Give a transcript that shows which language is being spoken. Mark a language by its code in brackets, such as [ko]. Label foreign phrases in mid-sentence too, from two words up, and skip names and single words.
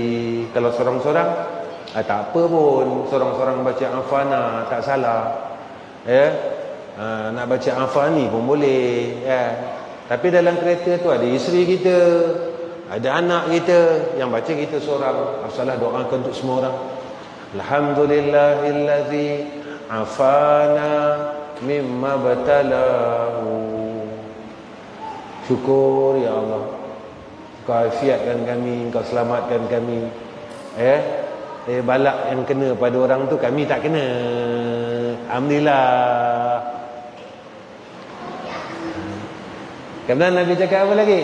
[ms] Kalau seorang-seorang Tak apa pun, seorang-seorang baca Afana tak salah. Nak baca Afani pun boleh. Tapi dalam kereta tu ada isteri kita, ada anak kita, yang baca kita seorang. Masalah doakan untuk semua orang. [ar] الحمد لله الذي عافانا مما ابتلاه. [ms] Syukur ya Allah, Kau afiatkan kami, Kau selamatkan kami. Balak yang kena pada orang tu kami tak kena. Alhamdulillah. Kemudian Nabi cakap apa lagi?